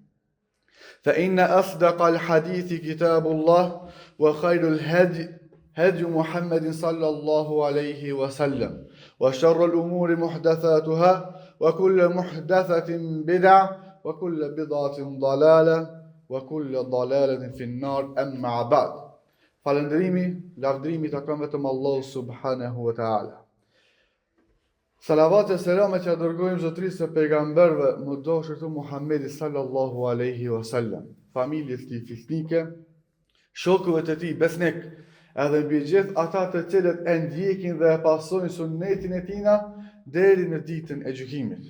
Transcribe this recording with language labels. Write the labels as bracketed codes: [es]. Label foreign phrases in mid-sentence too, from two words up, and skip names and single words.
[ar] فإن أصدق الحديث كتاب الله وخير الهدي هدي محمد صلى الله عليه وسلم وشر الأمور محدثاتها وكل محدثة بدعة وكل بدعة ضلالة وكل ضلالة في النار أما بعد [sq] falëndrimi, lavdrimi të kam vetëm Allahu [ar] سبحانه وتعالى. [sq] Salavat e selamet që dërgojmë zotrisë e pejgamberve më dashur Muhammedi [ar] صلى الله عليه وسلم, [sq] familjes tij fisnike, shokëve të tij besnik, edhe mbi gjithë ata të cilët e ndjekin dhe e pasojnë sunnetin e tina deri në ditën e gjykimit.